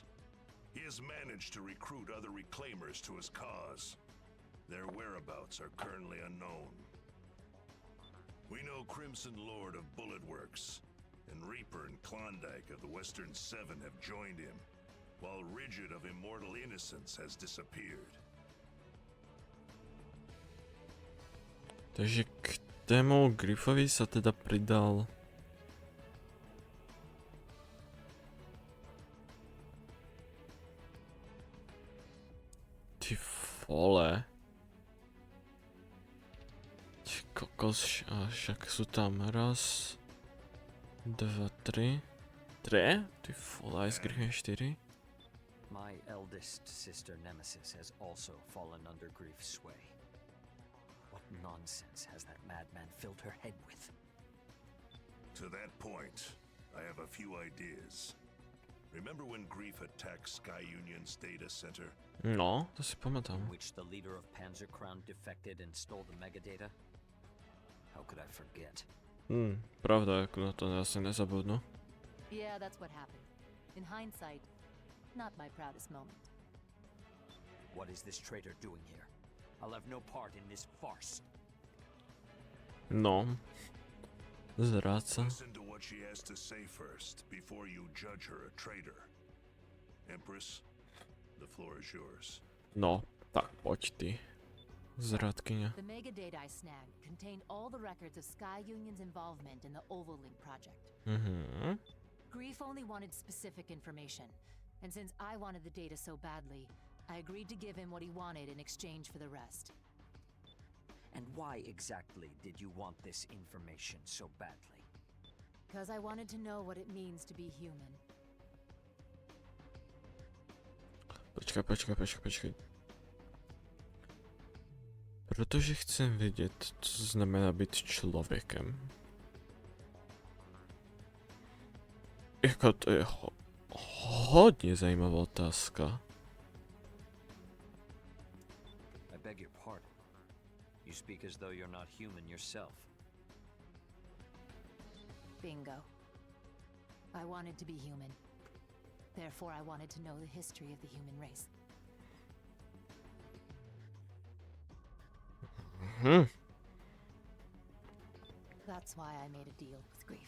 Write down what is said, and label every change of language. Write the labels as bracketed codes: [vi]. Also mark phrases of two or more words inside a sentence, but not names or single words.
[en] He has managed to recruit other reclaimers to his cause. Their whereabouts are currently unknown. We know Crimson Lord of Bulletworks, and Reaper and Klondike of the Western Seven have joined him, while Rigid of Immortal Innocence has disappeared. [sk] Takže k tému Griffovi sa teda pridal ty vole. Ty kokos, však sú tam raz, dva, tri. Ty vole, aj s Griffem 4. [en] My eldest sister Nemesis has also fallen under Grief's sway. What nonsense has that madman filled her head with? To that point, I have a few ideas. Remember when Grief attacked Sky Union's data center? [sk] No, to si pamätám. [en] In which the leader of Panzer Crown defected and stole the megadata? How could I forget? [sk] Pravda, ako na to asi nezabudnú. [en] Yeah, that's what happened. In hindsight, not my proudest moment. What is this traitor doing here? I'll have no part in this farce. [sk] No. Zráca. [en] Listen to what she has to say first, before you judge her a traitor. Empress, the floor is yours. [sk] No, tak poď ty. Zradkyňa. [en] The megadata I snagged contained all the records of Sky Union's involvement in the Oval-Link project. Grief only wanted specific information, and since I wanted the data so badly, I agreed to give him what he wanted in exchange for the rest. And why exactly did you want this information so badly? Because I wanted to know what it means to be human. [sk] Počkaj. [cs] Protože chcem vědět, co znamená být člověkem. Jako to je hodně zajímavá otázka. [en] beg your pardon. You speak as though you're not human yourself. Bingo. I wanted to be human. Therefore, I wanted to know the history of the human race. That's why I made a deal with Grief.